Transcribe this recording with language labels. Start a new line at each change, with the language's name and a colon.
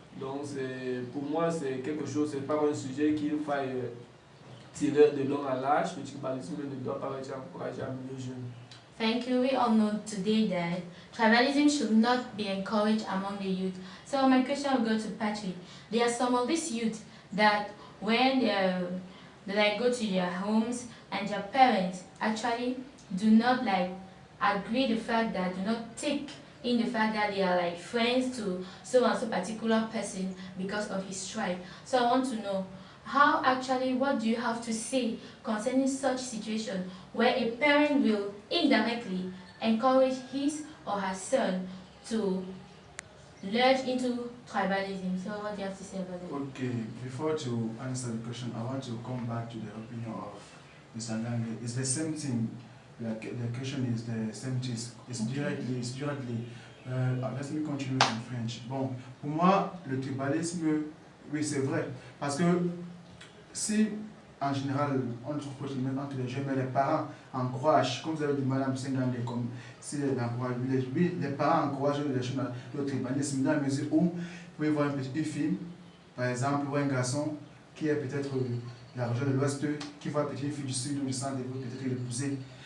French: Donc pour moi, c'est quelque chose, c'est pas un sujet qu'il faille tirer de long à large. Le tribalisme ne doit pas être encouragé à milieu jeune.
English: Thank you. We all know today that tribalism should not be encouraged among the youth. So my question will go to Patrick. There are some of these youth that when they like go to their homes and their parents actually do not like agree the fact that do not take in the fact that they are like friends to so and so particular person because of his tribe. So I want to know how actually what do you have to say concerning such situation where a parent will indirectly encourage his or her son to lurch into tribalism. So what do you have to say about that? Okay, before to answer the question, I want to come back to the opinion of Mr. Ngange. It's the same thing. Like the question is the same thing. It's directly. Let me continue in French.
French: Bon, pour moi, le tribalisme, oui, c'est vrai. Parce que si, en général, on trouve possiblement entre les jeunes, mais les parents encouragent, comme vous avez dit, Madame Sengange, comme si les parents encouragent les jeunes le tribalisme dans la mesure où vous pouvez voir une petite fille, par exemple, ou un garçon qui est peut-être de la région de l'Ouest, qui voit une petite fille du Sud ou du Centre, et veut peut-être l'épouser.